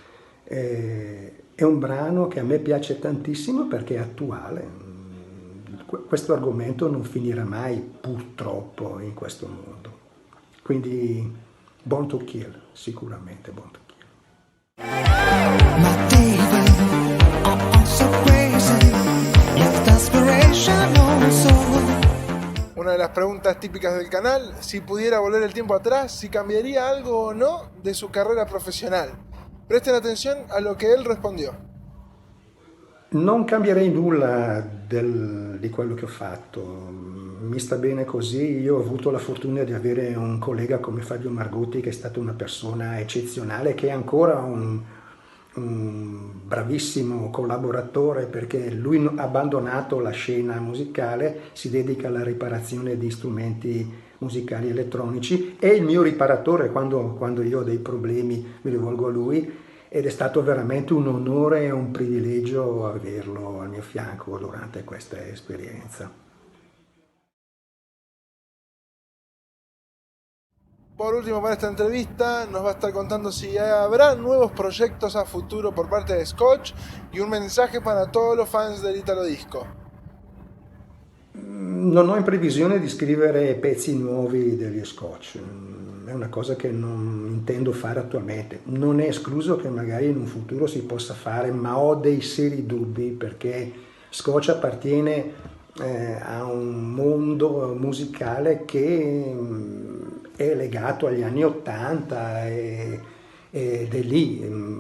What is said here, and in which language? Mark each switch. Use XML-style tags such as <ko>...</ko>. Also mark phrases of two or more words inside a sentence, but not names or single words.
<it>È un brano che a me piace tantissimo perché è attuale. Questo argomento non finirà mai, purtroppo, in questo mondo. Quindi Born to Kill, sicuramente Born to Kill.</it> <en>My baby, I'm so crazy, with desperation also.</en> <es>Una de las preguntas típicas del canal: si pudiera volver el tiempo atrás, si cambiaría algo o no de su carrera profesional. Presten atención a lo que él respondió.</es> <it>Non cambierei nulla di quello che ho fatto, mi sta bene così. Io ho avuto la fortuna di avere un collega come Fabio Margotti, che è stato una persona eccezionale, che è ancora un bravissimo collaboratore, perché lui ha abbandonato la scena musicale, si dedica alla riparazione di strumenti musicali elettronici, è il mio riparatore quando io ho dei problemi, mi rivolgo a lui, ed è stato veramente un onore e un privilegio averlo al mio fianco durante questa esperienza.</it> <es>Por último, para esta entrevista nos va a estar contando si habrá nuevos proyectos a futuro por parte de Scotch y un mensaje para todos los fans del italo disco.</es> <it>Non ho in previsione di scrivere pezzi nuovi degli Scotch, è una cosa che non intendo fare attualmente. Non è escluso che magari in un futuro si possa fare, ma ho dei seri dubbi, perché Scotch appartiene a un mondo musicale che è legato agli anni '80 ed è lì.</it>